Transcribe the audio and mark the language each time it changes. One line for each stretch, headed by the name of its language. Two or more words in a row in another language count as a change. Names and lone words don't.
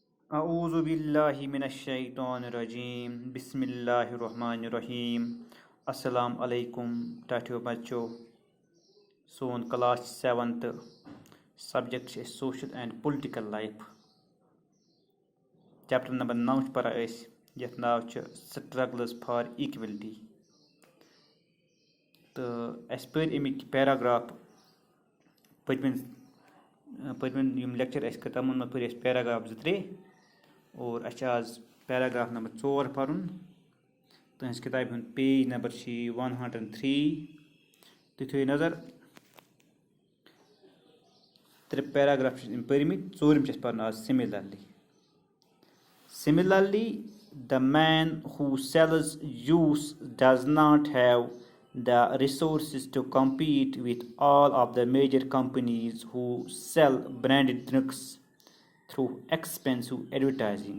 Arabic: أعوذ بالله من الشيطان الرجيم بسم الله الرحمن الرحيم السلام عليكم
Kashmiri: टाठियो बच्चो सोन
English: class 7th subject social and political life chapter number 9
Kashmiri: पर यथ नाव
English: Struggles for Equality
Kashmiri: तो अस पर अमिक पैराग्राफ पतमन लेक्चर तमन मज पर पैराग्राफ 2-3 और आज
English: paragraph number 4
Kashmiri: पर्न तुस किताब
English: page number 103
Kashmiri: तुम थो नजर 3 पैराग्राफ परमित 4 पर्न आज
English: Similarly, the man who sells juice does not have the resources to compete with all of the major companies who sell branded drinks through expensive advertising.